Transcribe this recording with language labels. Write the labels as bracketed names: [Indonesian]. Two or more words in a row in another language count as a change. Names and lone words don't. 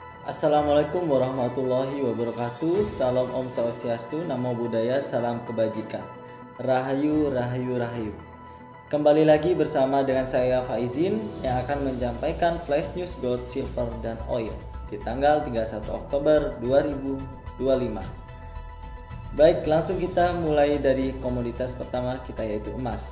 [Arabic] Assalamualaikum warahmatullahi wabarakatuh. [Indonesian] Salam Om Swastiastu, Namo Buddhaya, salam kebajikan. Rahayu, rahayu, rahayu. Kembali lagi bersama dengan saya Faizin yang akan menyampaikan [English] flash news gold, silver, [Indonesian] dan oil di tanggal 31 Oktober 2025. Baik, langsung kita mulai dari komoditas pertama kita, yaitu emas.